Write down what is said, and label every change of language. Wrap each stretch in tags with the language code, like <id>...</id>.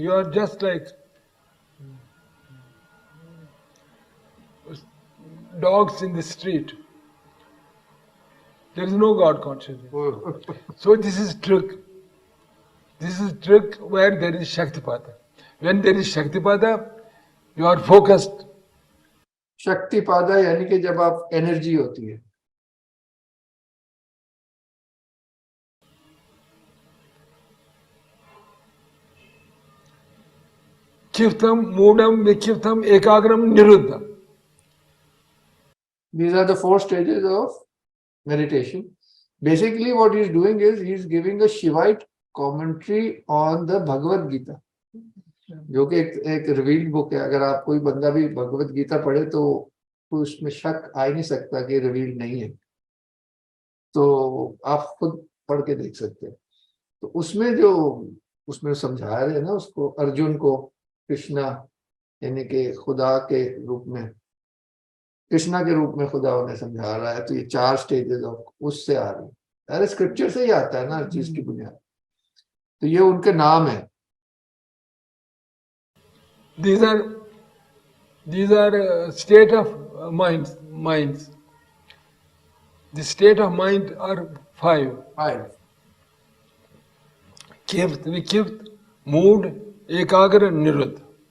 <en>You are just like dogs in the street. There is no God consciousness. So this is trick. This is trick where there is Shaktipada. When there is Shaktipada, you are focused.</en> <ur>شکتیپادا یعنی کہ جب آپ energy ہوتی ہے.</ur> <sa>Kiftam, Mudam, Vikiftam, Ekagram, Niruddha.</sa> <en>These are the 4 stages of meditation. Basically what he is doing is he is giving a Shivite commentary on the Bhagavad Gita,</en> <ur>جو کہ ایک revealed بک ہے. اگر آپ کوئی بندہ بھی بھگوت گیتا پڑھے تو اس میں شک آ ہی نہیں سکتا کہ ریویلڈ نہیں ہے. تو آپ خود پڑھ کے دیکھ سکتے ہیں. تو اس میں سمجھا رہے ہیں نا اس کو, ارجن کو کرشنا یعنی کہ خدا کے روپ میں, کرشنا کے روپ میں خدا انہیں سمجھا رہا ہے. تو یہ 4 سٹیجز اس سے آ رہی ہے. ارے اسکرپچر سے ہی آتا ہے نا ہر چیز کی بنیاد. تو یہ ان کے نام ہیں.</ur> <en>These are state of minds. The state of mind are 5.</en> <sa>Kift, Vikift, Mood, Ekagra, Niruddha.</sa>